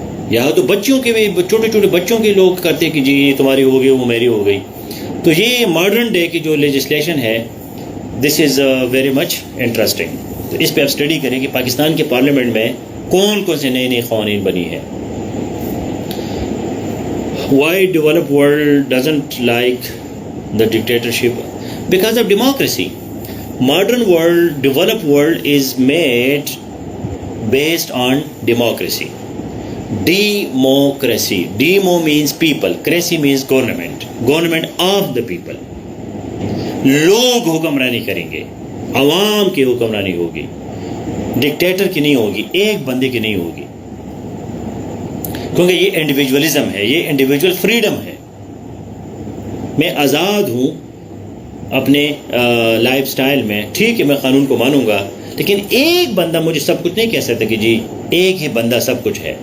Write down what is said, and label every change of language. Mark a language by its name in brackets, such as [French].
[Urdu] یا تو بچوں کے بھی, چھوٹے چھوٹے بچوں کے لوگ کرتے کہ جی تمہاری ہو گئی وہ میری ہو گئی. تو یہ ماڈرن ڈے کی جو لیجسلیشن ہے [English] This is very much interesting. [Urdu] تو اس پہ آپ اسٹڈی کریں کہ پاکستان کے پارلیمنٹ میں کون کون سے نئے نئے قوانین بنی ہیں. [English] Why developed world doesn't like the dictatorship? Because of democracy. Modern world, developed world is made based on democracy. Democracy. Demo means people. Cracy means government. Government of the people. [Urdu] لوگ حکمرانی کریں گے, عوام کی حکمرانی ہوگی, ڈکٹیٹر کی نہیں ہوگی, ایک بندے کی نہیں ہوگی, کیونکہ یہ انڈیویجولزم ہے, یہ انڈیویجول فریڈم ہے. میں آزاد ہوں اپنے لائف سٹائل میں, ٹھیک ہے میں قانون کو مانوں گا, لیکن ایک بندہ مجھے سب کچھ نہیں کہہ سکتا کہ جی ایک ہی بندہ سب کچھ ہے.